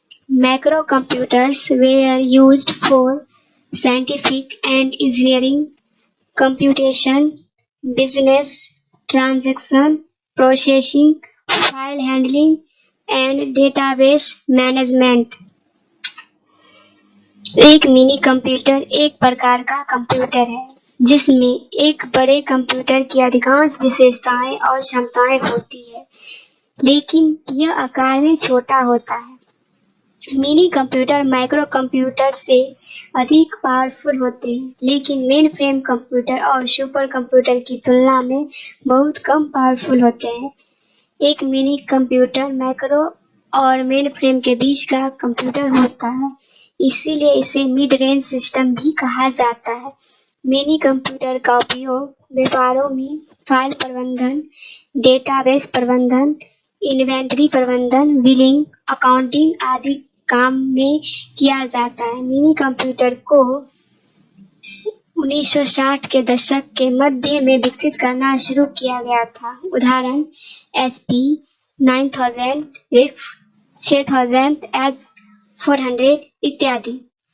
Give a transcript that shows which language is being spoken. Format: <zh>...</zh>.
<en>Macrocomputers were used for scientific and engineering computation, business, transaction processing, file handling and database management.</en> <hi>एक mini computer एक प्रकार का computer है जिसमें एक बड़े कंप्यूटर की अधिकांश विशेषताएं और क्षमताएं होती है, लेकिन यह आकार में छोटा होता है। मिनी कंप्यूटर माइक्रो कंप्यूटर से अधिक पावरफुल होते हैं, लेकिन मेन फ्रेम कंप्यूटर और सुपर कंप्यूटर की तुलना में बहुत कम पावरफुल होते हैं। एक मिनी कंप्यूटर माइक्रो और मेन फ्रेम के बीच का कंप्यूटर होता है, इसीलिए इसे मिड रेंज सिस्टम भी कहा जाता है। मिनी कंप्यूटर का उपयोग व्यापारों में फाइल प्रबंधन, डेटाबेस प्रबंधन, इन्वेंटरी प्रबंधन, बिलिंग, अकाउंटिंग आदि काम में किया जाता है। मिनी कंप्यूटर को 1960 के दशक के मध्य में विकसित करना शुरू किया गया था। उदाहरण HP 9000, RISC 6000, H400 इत्यादि।</hi>